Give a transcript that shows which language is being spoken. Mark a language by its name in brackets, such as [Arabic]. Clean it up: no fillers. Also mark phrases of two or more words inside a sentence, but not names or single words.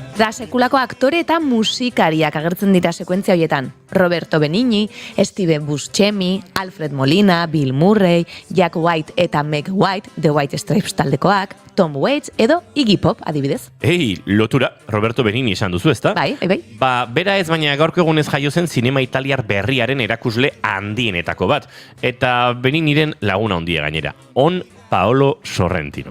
[Basque] Sekulako aktore eta musikariak agertzen dira sekuentzia horietan. Roberto Benigni, Steve Buscemi, Alfred Molina, Bill Murray, Jack White eta Meg White, The White Stripes taldekoak, Tom Waits edo Iggy Pop, adibidez. Lotura, Roberto Benigni esan duzu, ezta? Bai. Bera ez, baina gaurko egunez jaio zen zinema italiar berriaren erakusle handienetako bat. Eta Benigniren laguna handia gainera. On Paolo Sorrentino.